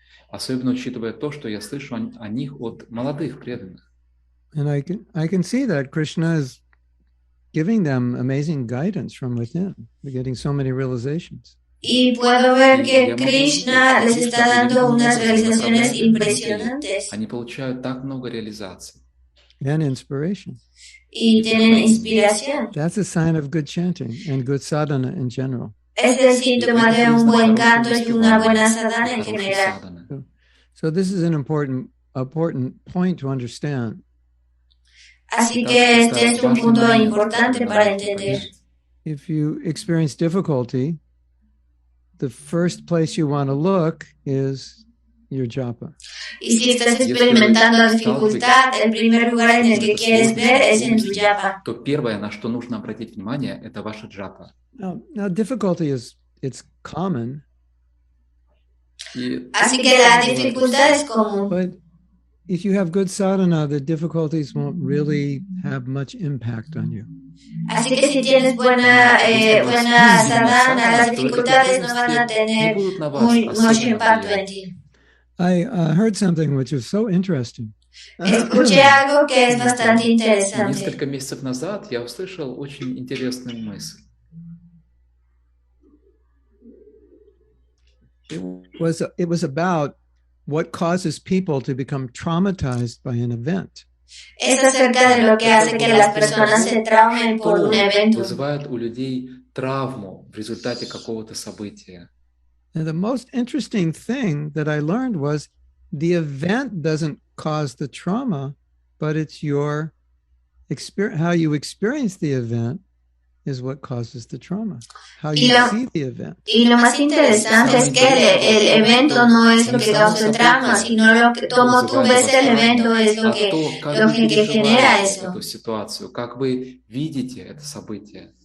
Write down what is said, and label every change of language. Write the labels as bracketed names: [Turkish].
[Russian] Особенно учитывая то, что я слышу о них от молодых преданных. [English] And I can see that Krishna is giving them amazing guidance from within. They're getting so many realizations. [Spanish] Y puedo ver que Krishna les está dando unas realizaciones impresionantes. [Russian] Они получают так много реализаций. [English] And inspiration. [Spanish] Y tienen inspiración. [English] That's a sign of good chanting and good sadhana in general. [Spanish] Es el síntoma de un buen canto y una buena sadhana en general. [English] So this is an important point to understand. [Spanish] Así que este es un punto importante para entender. [English] If you experience difficulty, the first place you want to look is your japa. [Spanish] Y si estás experimentando dificultad, el primer lugar en el que quieres ver es en tu japa. [Russian] То первое, на что нужно обратить внимание, это ваша джапа. [English] Now difficulty it's common. [Spanish] Así que la dificultad es común. [English] But if you have good sadhana, the difficulties won't really have much impact on you. [Spanish] Así que si tienes buena sadhana, las dificultades no van a tener mucho impacto en ti. [English] I heard something which was so interesting. [Spanish] Escuché algo que es bastante interesante. [Russian] Несколько месяцев назад я услышал очень интересную мысль. [English] It was about what causes people to become traumatized by an event. [Spanish] Es acerca de lo que hace que las personas se traumen por un evento. [Russian] Вызывает у людей травму в результате какого-то события. [English] And the most interesting thing that I learned was the event doesn't cause the trauma, but it's your experience, how you experience the event is what causes the trauma. How [Spanish] Y [English] you [Spanish] lo- [English] see the event. [Spanish] Y lo más interesante es que el evento no es lo que causa el trauma, sino cómo tú ves el evento es lo que genera eso. [Russian] эту ситуацию, как вы видите это событие.